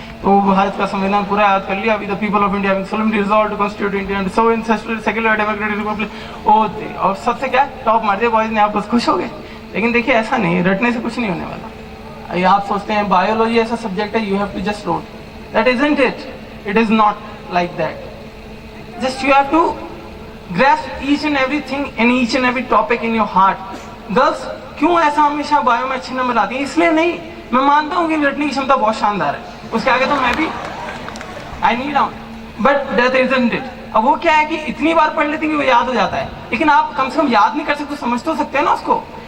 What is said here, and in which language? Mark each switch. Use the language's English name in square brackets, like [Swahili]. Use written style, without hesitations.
[Hindi] तो भारत का संविधान पूरा याद कर लिया। अभी [English] the people of India solemnly resolve to constitute India and sovereign secular democratic republic, [Hindi] और सबसे क्या टॉप मार दिया बॉयज ने, आप बस खुश हो गए। लेकिन देखिए ऐसा नहीं, रटने से कुछ नहीं होने वाला। ये आप सोचते हैं बायोलॉजी ऐसा सब्जेक्ट है, [English] You have to just rote, that isn't it, it is not like that. Just you have to grasp each and everything in each and every topic in your heart. [Hindi] Girls क्यों ऐसा हमेशा bio में अच्छे number आती है? इसलिए नहीं, मैं मानता हूँ कि रटने की क्षमता बहुत शानदार है, उसके आगे तो मैं भी [English] I need out, but that isn't it. [Hindi] अब वो क्या है कि इतनी बार पढ़ लेते हैं कि वो याद हो जाता है, लेकिन आप कम से कम याद नहीं कर सकते, समझ तो सकते हैं ना उसको।